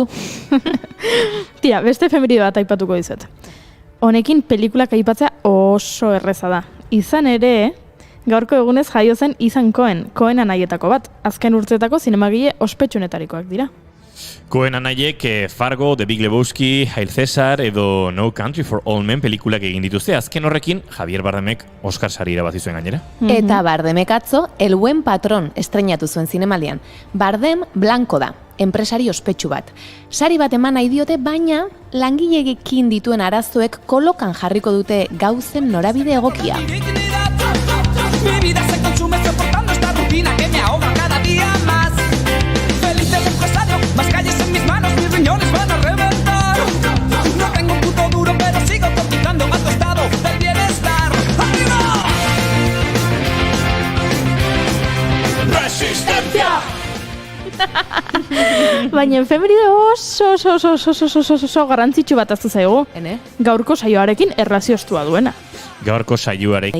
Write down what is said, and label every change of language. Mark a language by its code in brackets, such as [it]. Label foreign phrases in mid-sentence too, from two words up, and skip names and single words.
[eu] Tira, beste efemerido bat aipatuko dizuet. Honekin pelikulak aipatzea oso erreza da. Izan ere, gaurko egunez jaio zen Ethan Cohen anaietako bat. Azken urteetako zinemagile ospetsunetarikoak dira. Cohen anaiek Fargo, The Big Lebowski, Hail Caesar edo No Country for Old Men pelikulak egin dituzte. Azken horrekin Javier Bardemek Oscar sari irabazi zuen gainera. Eta Bardemek atzo El Buen Patron estreinatu zuen zinemaldian. Bardem blanko da, enpresari ospetsu bat. Sari bat eman nahi diote, baina langileekin dituen arazoek kolokan jarriko dute gauzen norabide egokia. [es] Mi vida se consume soportando esta rutina que me ahoga cada día más. Feliz del empresario, más calles en mis manos, mis riñones van a reventar. No tengo un puto duro, pero sigo cotizando a tu estado del bienestar. ¡Arriba! ¡Resistencia! [eu] Baina efemeride oso garrantzitsu bat aztu zaigu. Gaurko saioarekin erlazioztua duena. Gaurko saioarekin